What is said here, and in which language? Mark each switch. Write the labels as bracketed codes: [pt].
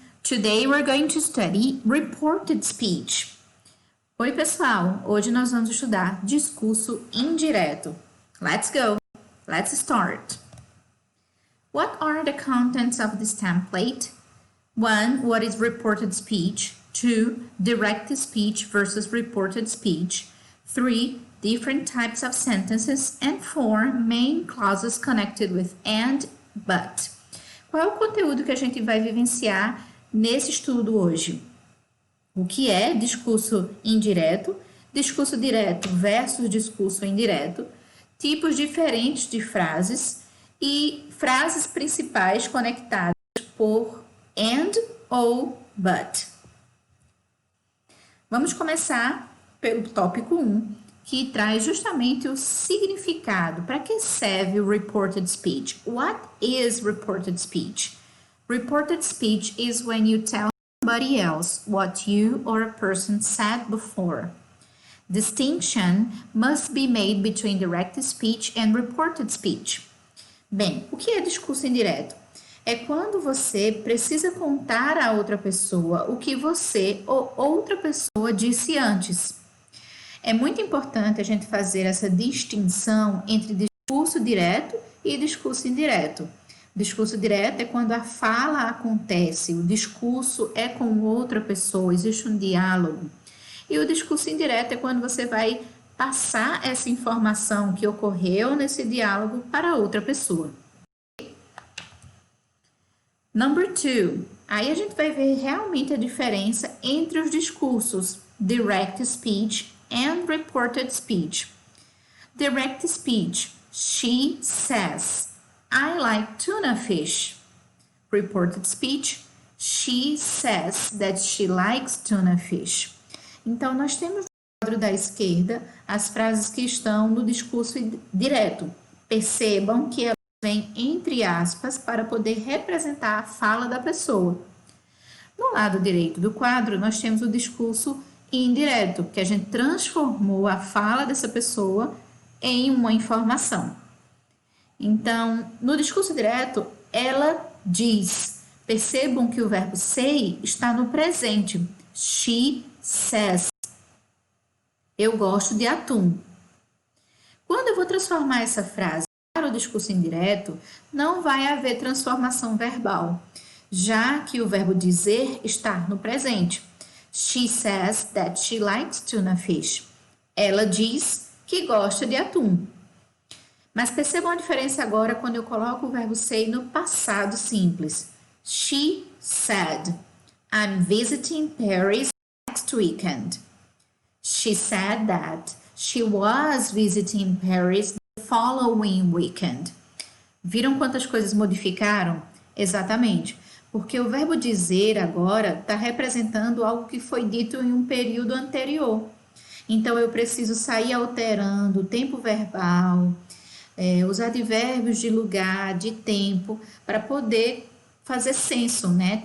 [en] Today we're going to study reported speech. [pt] Oi, pessoal. Hoje nós vamos estudar discurso indireto. [en] Let's go. Let's start. What are the contents of this template? 1. What is reported speech? 2. Direct speech versus reported speech. 3. Different types of sentences. And 4. Main clauses connected with and, but. [pt] Qual é o conteúdo que a gente vai vivenciar nesse estudo hoje? O que é discurso indireto, discurso direto versus discurso indireto, tipos diferentes de frases e frases principais conectadas por and ou but. Vamos começar pelo tópico 1, que traz justamente o significado. Para que serve o reported speech? [en] What is reported speech? Reported speech is when you tell somebody else what you or a person said before. Distinction must be made between direct speech and reported speech. [pt] Bem, o que é discurso indireto? É quando você precisa contar a outra pessoa o que você ou outra pessoa disse antes. É muito importante a gente fazer essa distinção entre discurso direto e discurso indireto. Discurso direto é quando a fala acontece, o discurso é com outra pessoa, existe um diálogo. E o discurso indireto é quando você vai passar essa informação que ocorreu nesse diálogo para outra pessoa. [en] Number 2. [pt] Aí a gente vai ver realmente a diferença entre os discursos [en] direct speech and reported speech. Direct speech, she says, I like tuna fish. Reported speech, she says that she likes tuna fish. [pt] Então, nós temos no quadro da esquerda as frases que estão no discurso direto. Percebam que elas vêm entre aspas para poder representar a fala da pessoa. No lado direito do quadro, nós temos o discurso indireto, que a gente transformou a fala dessa pessoa em uma informação. Então, no discurso direto, ela diz. Percebam que o verbo say está no presente. [en] She says. [pt] Eu gosto de atum. Quando eu vou transformar essa frase para o discurso indireto, não vai haver transformação verbal, já que o verbo dizer está no presente. [en] She says that she likes tuna fish. [pt] Ela diz que gosta de atum. Mas percebam a diferença agora quando eu coloco o verbo say no passado simples. [en] She said, I'm visiting Paris next weekend. She said that she was visiting Paris the following weekend. [pt] Viram quantas coisas modificaram? Exatamente. Porque o verbo dizer agora está representando algo que foi dito em um período anterior. Então, eu preciso sair alterando o tempo verbal, os advérbios de lugar, de tempo, para poder fazer senso, né?